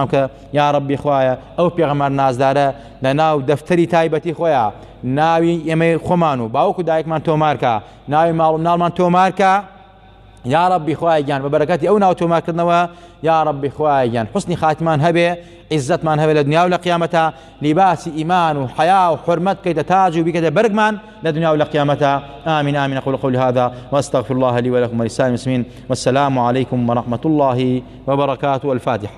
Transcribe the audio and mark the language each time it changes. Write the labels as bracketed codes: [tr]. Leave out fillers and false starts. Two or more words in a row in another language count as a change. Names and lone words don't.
[ckb] کە [ar] یا ربی [ckb] خوایە ئەو پێغەمبەر نازدارە لە ناو دەفتەری تایبەتی خۆیان ناوی ئێمەی خۆمان و باوکو دایکمان تۆمارکە ناوی ماڵ و مناڵمان تۆمارکە [ar] یا ربی [ckb] خوایە گیان بە بەرەکەتی ئەو ناو تۆمارکردنەوە [ar] یا ربی [ckb] خوایە گیان حوسنی خاتمان هەبێ عزتمان هەبێ لە دنیا و لە قیامەتە لیباسی ئیمان و حیا و حرمەت بکەیتە تاج و بیکەیتە بەرگمان لە دنیا و لە قیامەتە [ar] آمین آمین أقول قولي هذا وأستغفر الله لي ولكم ولسائر المسلمين والسلام عليكم ورحمة الله وبركاته. [ckb] الفاتحة.